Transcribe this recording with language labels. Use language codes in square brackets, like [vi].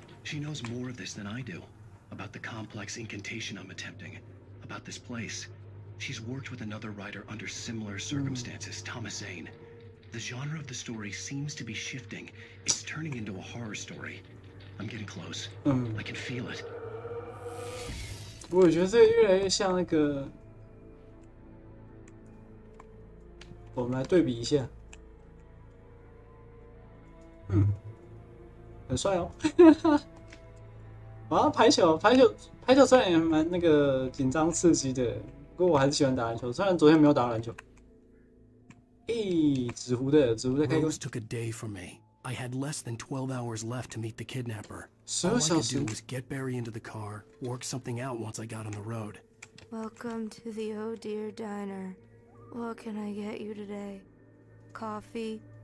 [en] She knows more of this than I do. About the complex incantation I'm attempting. About this place. She's worked with another writer under similar circumstances, Thomas Zane. The genre of the story seems to be shifting. It's turning into a horror story. I'm getting close. I can feel it. [zh] 我觉得这越来越像那个，我们来对比一下，很帅哦。啊，排球虽然也蛮那个紧张刺激的，不过我还是喜欢打篮球。虽然昨天没有打篮球。纸糊的开关。 [en] Rose took a day from me. I had less than 12 hours left to meet the kidnapper. 12 All I could [zh] 小时。 [en] do was get Barry into the car, work something out once I got on the road. Welcome to the Oh Dear Diner. What can I get you today? Coffee?